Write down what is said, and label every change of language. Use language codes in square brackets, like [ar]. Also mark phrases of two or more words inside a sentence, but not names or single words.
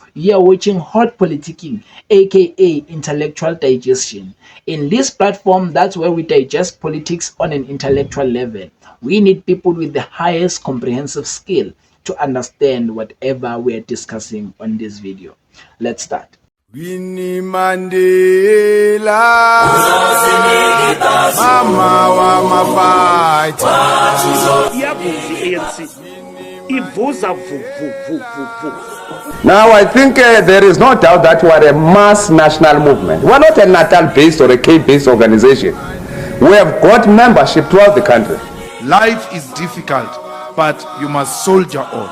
[en] You are watching Hot Politicking, aka Intellectual Digestion. In this platform, that's where we digest politics on an intellectual level. We need people with the highest comprehensive skill to understand whatever we are discussing on this video. Let's start. Winnie Mandela, Mama wa mafight. Now I think there is no doubt that we are a mass national movement. We are not a Natal-based or a Cape-based organization. We have got membership throughout the country. Life is difficult, but you must soldier on.